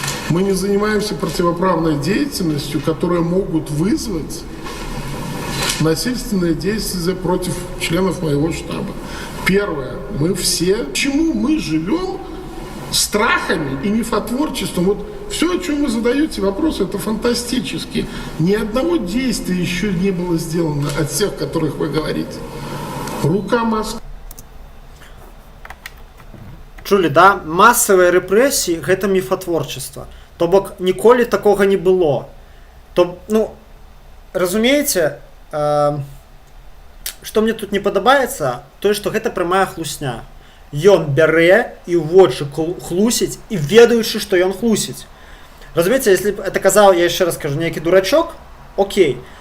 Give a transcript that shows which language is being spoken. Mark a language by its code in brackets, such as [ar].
[ru] Мы не занимаемся противоправной деятельностью, которая могут вызвать насильственные действия против членов моего штаба. Первое. Мы все... Почему мы живем страхами и мифотворчеством? Вот все, о чем вы задаете вопросы, это фантастически. Ни одного действия еще не было сделано от всех, о которых вы говорите. Рука Москвы. [be] Чулі, да? Масавыя рэпрэсіі гэта міфатворчества. То бок ніколі такога не было. То, ну, разумееце, што мне тут не падабаецца, тое, што гэта прямая хлусня. Ён бярэ і ў вочы хлусіць, і ведаючы, што ён хлусіць. Разумееце, [ru] если б это [be] казаў, я яшчэ раз кажу, нейкі дурачок, окей.